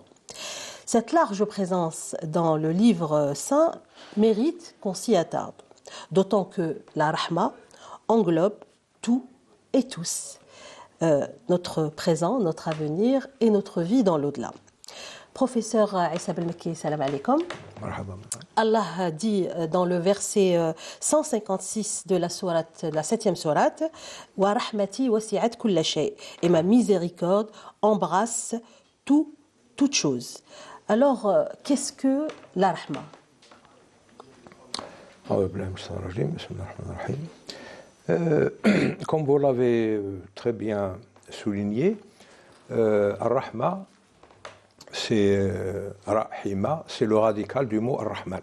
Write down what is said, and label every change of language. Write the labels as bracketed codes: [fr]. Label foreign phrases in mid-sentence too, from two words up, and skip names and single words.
[fr] Cette large présence dans le livre saint mérite qu'on s'y attarde. D'autant que la Rahma englobe tout et tous. Notre présent, notre avenir et notre vie dans l'au-delà. Professeur Issa Belmekki, [ar] سلام عليكم. [fr] Allah dit dans le verset 156 de la 7e sourate, [ar] ورحمتي وسعت كل شيء, [fr] et ma miséricorde embrasse toute chose. Alors, qu'est-ce que la rahma? Comme vous l'avez très bien souligné, Ar-Rahma, c'est Rahima, c'est le radical du mot Ar-Rahman.